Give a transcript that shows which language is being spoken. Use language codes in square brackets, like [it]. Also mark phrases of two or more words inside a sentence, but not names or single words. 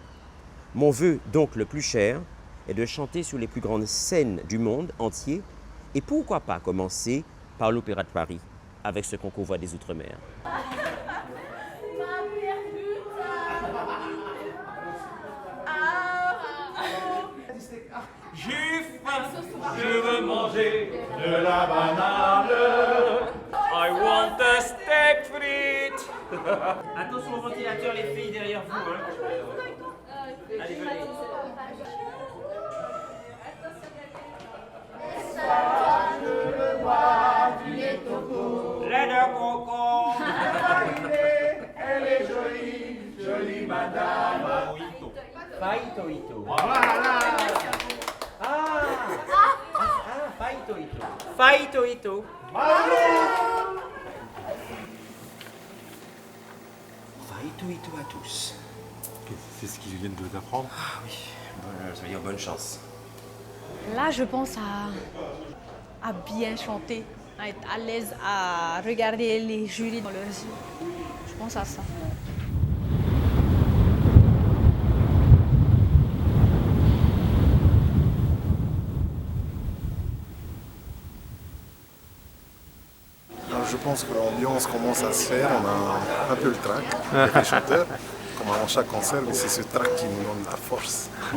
[fr] Mon vœu, donc le plus cher, est de chanter sur les plus grandes scènes du monde entier et pourquoi pas commencer par l'Opéra de Paris avec ce concours Voix des Outre-mer. J'ai faim, je veux manger de la banane. [en] I want a steak frites. [fr] Attention au ventilateur, les filles derrière vous. Hein. Allez, venez. Lait de coco. Elle est jolie, jolie madame. [ty] Faito Ito. [fr] Voilà. [ty] Faito Ito. Faito Ito. Faito Ito à tous. [fr] C'est ce qu'ils viennent de t'apprendre? Ah oui, ça veut dire bonne chance. Là, je pense à bien chanter, à être à l'aise, à regarder les jurys dans leurs yeux. Je pense à ça. Alors, je pense que l'ambiance commence à se faire, on a un peu le trac avec les chanteurs, comme avant chaque concert, mais c'est ce trac qui nous donne la force.